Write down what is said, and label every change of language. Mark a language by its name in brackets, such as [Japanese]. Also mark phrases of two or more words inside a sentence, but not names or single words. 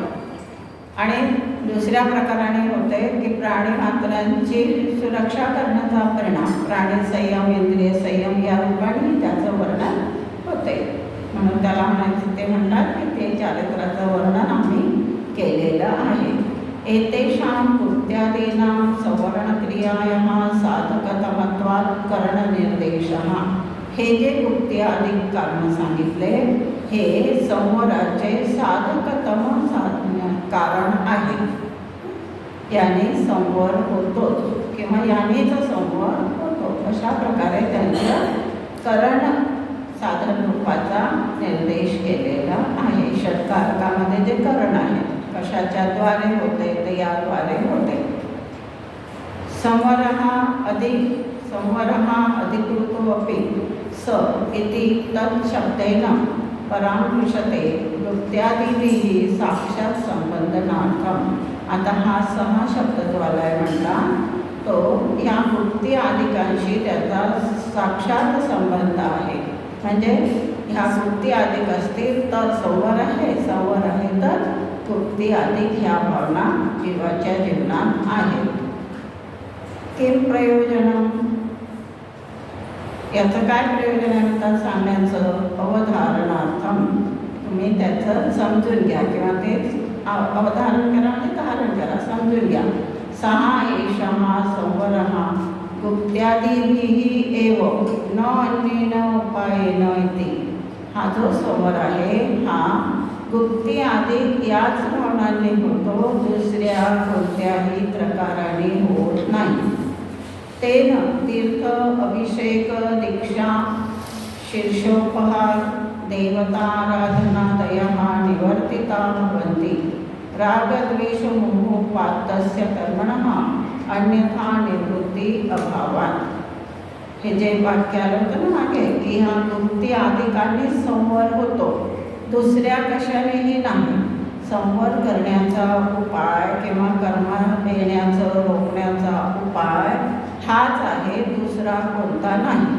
[Marathi] आणि दुसऱ्या प्रकाराने होते की प्राणी मात्रांची सुरक्षा करण्याचा परिणाम प्राणी संयम इंद्रिय संयम या रूपाने त्याचं वर्णन होते. म्हणून त्याला म्हणायचे ते म्हणतात की ते चारित्र्याचं वर्णन आम्ही केलेलं आहे. [Sanskrit] एतेषां कृत्यादीनां सवर्णक्रियायाः साधकतमत्वात् करणनिर्देशः. [Marathi] हे जे कृत्यादी कारण सांगितले हे संवराचे साधकतम कारण आहे. याने संवर होतो किंवा यानेच संवर होतो अशा प्रकारे त्यांचं करण साधन रूपाचा निर्देश केलेला आहे. षटकारकामध्ये जे करण आहे कशाच्याद्वारे होते ते याद्वारे होते. [Sanskrit] संवरः अधिकृतो अपि स इति तत्शब्देन परामृशते वृत्त्यादिभिः साक्षात संबंधनार्थम. [Marathi] आता हा सहा शब्द जो आलाय म्हणला तो या वृत्ती आदिकांशी त्याचा साक्षात संबंध आहे. म्हणजे ह्या वृत्ती अधिक असतील तर संवर आहे, संवर आहे तर वृत्ती अधिक ह्या भावना जीवाच्या जीवनात आहेत. [Sanskrit] किम प्रयोजन, [Marathi] याचं काय प्रयोजन आहे म्हणतात सांगण्याचं. अवधारणार्थम, तुम्ही त्याचं समजून घ्या किंवा ते अवधारण करा म्हणजे धारण करा, समजून घ्या. [Sanskrit] सहा एषः संवरः गुप्त्यादिभिः एव न अन्येन उपायेन इति. [Marathi] हा जो संवर आहे हा गुप्ती आदी याच भावनांनी होतो, दुसऱ्या कोणत्याही प्रकाराने होत नाही. [Sanskrit] तेन तीर्थ अभिषेक दीक्षा शीर्षोपहार देवताराधनादयः निवर्तिता भवन्ति. रागद्वेषमोहोपात्तस्य कर्मणः अन्यथा निवृत्ती अभावात्. [Marathi] हे जे वाक्य आलं होतं ना मागे की हा वृत्ती आदिकांनी संवर होतो, दुसऱ्या कशानेही नाही. संवर करण्याचा उपाय किंवा कर्म येण्याचं रोखण्याचा उपाय हाच आहे, दुसरा कोणता नाही.